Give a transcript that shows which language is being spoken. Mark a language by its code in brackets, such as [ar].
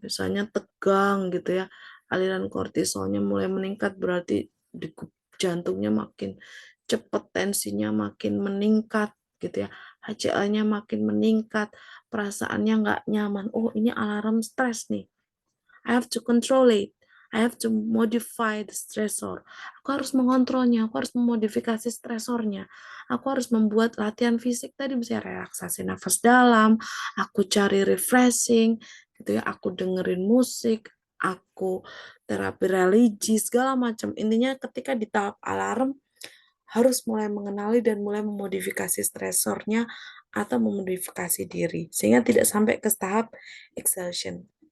[id] Misalnya tegang gitu ya, aliran kortisolnya mulai meningkat berarti degup jantungnya makin cepat, tensinya makin meningkat gitu ya, HCl-nya makin meningkat, perasaannya nggak nyaman. Oh, ini alarm stres nih. [en] I have to control it. I have to modify the stressor. [id] Aku harus mengontrolnya, aku harus memodifikasi stresornya. Aku harus membuat latihan fisik tadi bisa relaksasi nafas dalam, aku cari refreshing, gitu ya, aku dengerin musik, aku terapi religi, segala macam. Intinya ketika di tahap alarm, harus mulai mengenali dan mulai memodifikasi stresornya atau memodifikasi diri, sehingga tidak sampai ke tahap exhaustion.